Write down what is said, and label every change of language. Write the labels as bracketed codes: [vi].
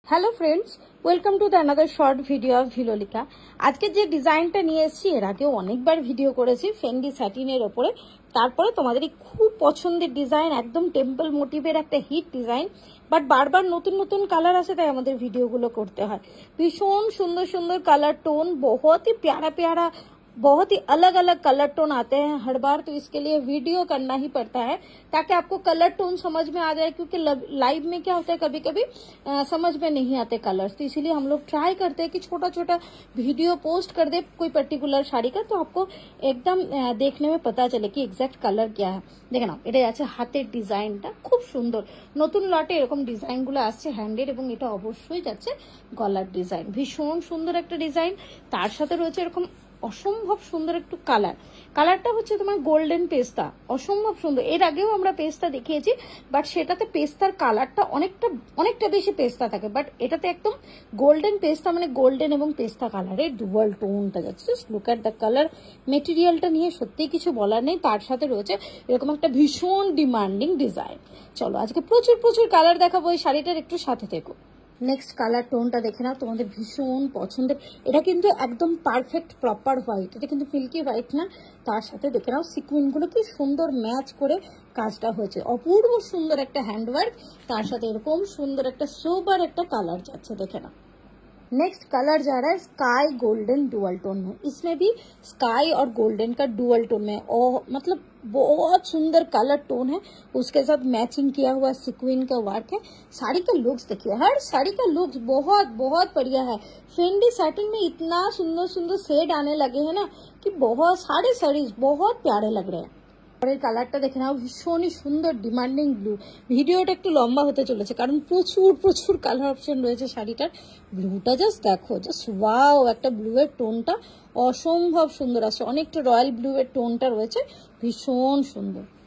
[en] Hello friends, welcome to the another short video of ভিলোলিকা। [bn] আজকে যে ডিজাইনটা নিয়ে এসেছি এর আগেও অনেকবার ভিডিও করেছি ফেন্ডি স্যাটিনের ওপরে। তারপরে তোমাদের এই খুব পছন্দের ডিজাইন, একদম টেম্পল মোটিভের একটা হিট ডিজাইন, বাট বারবার নতুন নতুন কালার আসে তাই আমাদের ভিডিওগুলো করতে হয়। ভীষণ সুন্দর সুন্দর কালার টোन, [hi] बहुत ही प्यारा प्यारा, बहुत ही अलग अलग कलर टोन आते हैं हर बार, तो इसके लिए वीडियो करना ही पड़ता है ताकि आपको कलर टोन समझ में आ जाए, क्योंकि लाइव में क्या होता है कभी कभी समझ में नहीं आते कलर्स, तो इसीलिए हम लोग ट्राई करते हैं कि छोटा छोटा वीडियो पोस्ट कर दे कोई पर्टिकुलर शाड़ी का, तो आपको एकदम देखने में पता चले कि एग्जैक्ट कलर क्या है। [bn] দেখে নাও, এটা আছে হাতের ডিজাইনটা খুব সুন্দর। নতুন লটে এরকম ডিজাইনগুলো আসছে হ্যান্ডেড, এবং এটা অবশ্যই যাচ্ছে গলার ডিজাইন। ভীষণ সুন্দর একটা ডিজাইন, তার সাথে রয়েছে এরকম অসম্ভব সুন্দর একটু কালারটা হচ্ছে তোমার গোল্ডেন পেস্তা, অসম্ভব সুন্দর। এর আগেও আমরা পেস্তা দেখিয়েছি, বাট সেটাতে পেস্তার কালারটা অনেকটা বেশি পেস্তা থাকে, বাট এটাতে একদম গোল্ডেন পেস্তা, মানে গোল্ডেন এবং পেস্তা কালারের ডুয়াল টোনটা যাচ্ছে। [en] Just look at the colour. [bn] মেটেরিয়ালটা নিয়ে সত্যিই কিছু বলার নেই। তার সাথে রয়েছে এরকম একটা ভীষণ ডিমান্ডিং ডিজাইন। চলো আজকে প্রচুর প্রচুর কালার দেখাবো, এই শাড়িটার একটু সাথে থেকো। নেক্সট কালার টোনটা দেখে নাও, তোমাদের ভীষণ পছন্দের। এটা কিন্তু একদম পারফেক্ট প্রপার হোয়াইট, এটা কিন্তু মিল্কি হোয়াইট না। তার সাথে দেখে নাও সিকুইনগুলো কি সুন্দর ম্যাচ করে কাজটা হয়েছে, অপূর্ব সুন্দর একটা হ্যান্ডওয়ার্ক। তার साथ এরকম সুন্দর একটা সোবার একটা কালার যাচ্ছে, দেখে নাও। [hi] नेक्स्ट कलर जा रहा है स्काई गोल्डन डुअल टोन में। इसमें भी स्काई और गोल्डन का डुअल टोन में, और मतलब बहुत सुंदर कलर टोन है। उसके साथ मैचिंग किया हुआ सिक्विन का वर्क है। साड़ी का लुक्स देखिए, हर साड़ी का लुक्स बहुत बहुत बढ़िया है। फेंडी सैटिन में इतना सुंदर सुंदर शेड आने लगे हैं ना कि बहुत सारे साड़ीज बहुत प्यारे लग रहे हैं। [bn] পরের কালারটা দেখে নাও, ভীষণই সুন্দর ডিমান্ডিং ব্লু। ভিডিওটা একটু লম্বা হতে চলেছে কারণ প্রচুর প্রচুর কালার অপশন রয়েছে শাড়িটার। ব্লুটা জাস্ট দেখো, জাস্ট ওয়াও, একটা ব্লু এর টোনটা অসম্ভব সুন্দর আসছে, অনেকটা রয়্যাল ব্লু এর টোনটা রয়েছে, ভীষণ সুন্দর।